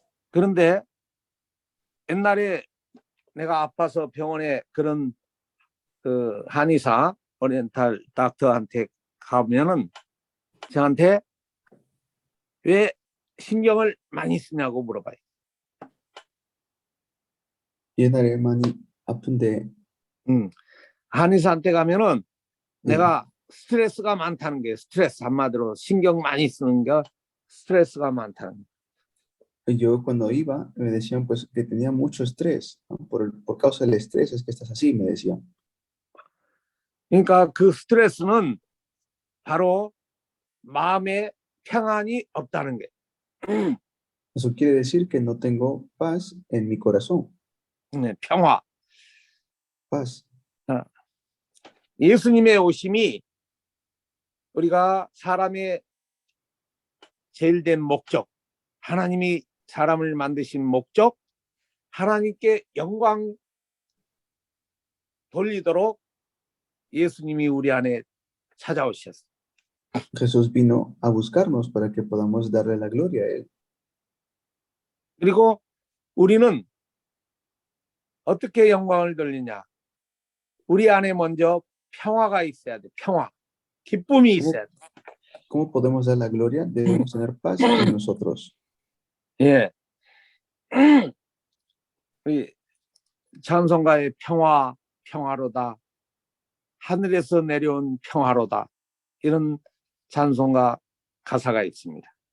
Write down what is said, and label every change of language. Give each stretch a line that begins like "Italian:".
Korean: 그런데 옛날에 내가 아파서 병원에 그런 그 한의사 오리엔탈 닥터한테 가면은 저한테 왜 신경을 많이 쓰냐고 물어봐요. 옛날에 많이 아픈데 한의사한테 가면은 내가 스트레스가 많다는 게 스트레스 한마디로 신경 많이 쓰는 게 스트레스가 많다는 게.
Spanish: Yo cuando iba me decían pues que tenía mucho estrés, ¿no? Por causa del estrés es que estás así, me decían.
Korean: 그러니까 그 스트레스는 바로 마음에 평안이 없다는 게.
Spanish: Eso quiere decir que no tengo paz en mi corazón.
Korean: 네, 평화.
Spanish: Paz.
Korean: 예수님의 오심이 우리가 사람의 제일 된 목적, 하나님이 사람을 만드신 목적, 하나님께 영광 돌리도록 예수님이 우리 안에 찾아오셨어요.
Spanish: Jesús vino a buscarnos para que podamos darle la gloria a él.
Korean: 그리고 우리는 어떻게 영광을 돌리냐? 우리 안에 먼저 평화가 있어야 돼. 평화. 기쁨이 있어야 돼.
Spanish: ¿Cómo podemos dar la gloria? Debemos tener paz en nosotros.
Korean: 예. 우리 찬송가의 평화로다. 하늘에서 내려온 평화로다. 이런 찬송가 가사가 있습니다.